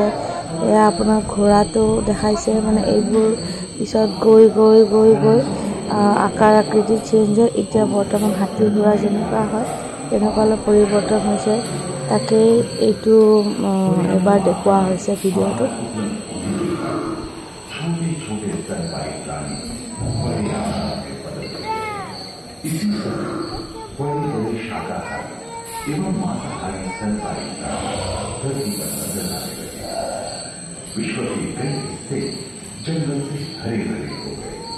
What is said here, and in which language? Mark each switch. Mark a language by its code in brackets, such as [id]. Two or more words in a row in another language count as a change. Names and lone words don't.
[as] এয়া আপোনাৰ ঘোঁৰাটো দেখাইছে। মানে এইবোৰ পিছত গৈ গৈ গৈ গৈ আকাৰ আকৃতি চেঞ্জ হয়। এতিয়া বৰ্তমান হাতী ঘোঁৰা যেনেকুৱা হয় তেনেকুৱা অলপ পৰিৱৰ্তন হৈছে। তাকেই এইটো এবাৰ দেখুওৱা হৈছে ভিডিঅ'টোত। [hi] एवं मांसाहारी स्तनपायी धरती पर नजर आने लगे। विश्व के कई हिस्से जंगल से हरे भरे हो गए।